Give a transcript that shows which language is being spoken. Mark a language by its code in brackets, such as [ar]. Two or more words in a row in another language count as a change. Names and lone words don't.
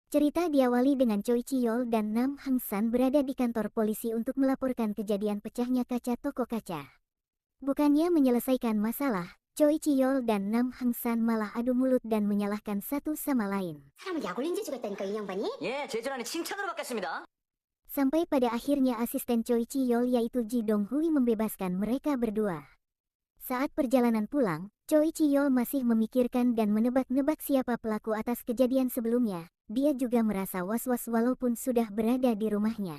[id] Cerita diawali dengan Choi Chiyol dan Nam Hang San berada di kantor polisi untuk melaporkan kejadian pecahnya kaca toko kaca. Bukannya menyelesaikan masalah, Choi Chiyol dan Nam Hang San malah adu mulut dan menyalahkan satu sama lain. [ko] 사람을 약 올린 재주가 있다니까 이 양반이? 예, 제 질환에 칭찬으로 받겠습니다. [id] Sampai pada akhirnya asisten Choi Chiyol yaitu Ji Dong Hui membebaskan mereka berdua. Saat perjalanan pulang, Choi Chiyol masih memikirkan dan menebak-nebak siapa pelaku atas kejadian sebelumnya. Dia juga merasa was-was walaupun sudah berada di rumahnya.